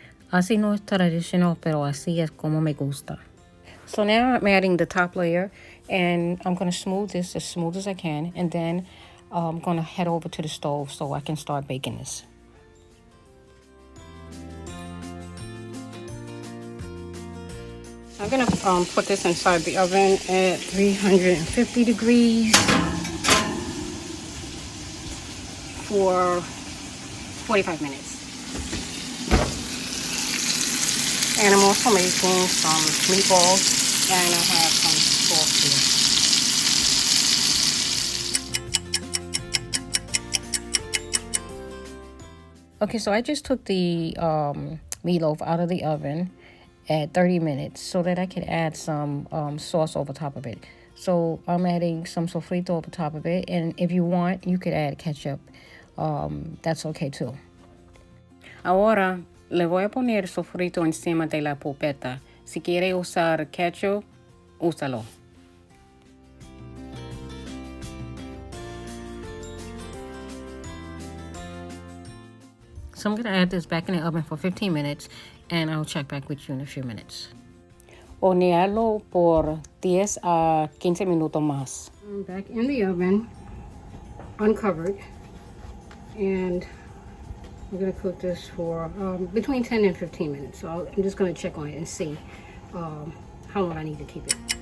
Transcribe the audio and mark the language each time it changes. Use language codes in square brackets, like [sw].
[es] Así no es traditional, pero así es como me gusta. [en] So now I'm adding the top layer, and I'm going to smooth this as smooth as I can, and then I'm going to head over to the stove so I can start baking this. I'm going to put this inside the oven at 350 degrees for 45 minutes. And I'm also making some meatballs, and I have some sauce here. Okay, so I just took the meatloaf out of the oven at 30 minutes so that I could add some sauce over top of it. So I'm adding some sofrito over top of it, and if you want, you could add ketchup. That's okay too. [es] Ahora le voy a poner sofrito encima de la pulpeta. Si quiere usar ketchup, úsalo. [en] So I'm going to add this back in the oven for 15 minutes, and I'll check back with you in a few minutes. [es] Hornearlo por 10 a 15 minutos más. [en] I'm back in the oven, uncovered, and I'm going to cook this for between 10 and 15 minutes. So I'm just going to check on it and see how long I need to keep it.